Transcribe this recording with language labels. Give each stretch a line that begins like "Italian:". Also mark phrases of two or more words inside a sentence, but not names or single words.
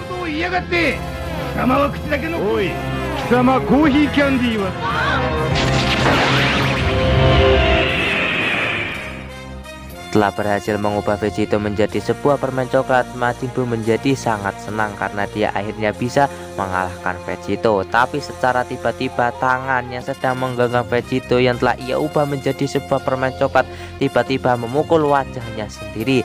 Japanese: 言いやがって。貴様は口だけの。おい、貴様コーヒーキャンディーは。
Indonesian: Setelah berhasil mengubah Vegito menjadi sebuah permen coklat, Majin Buu menjadi sangat senang karena dia akhirnya bisa mengalahkan Vegito. Tapi secara tiba-tiba tangan yang sedang menggenggam Vegito yang telah ia ubah menjadi sebuah permen coklat tiba-tiba memukul wajahnya sendiri.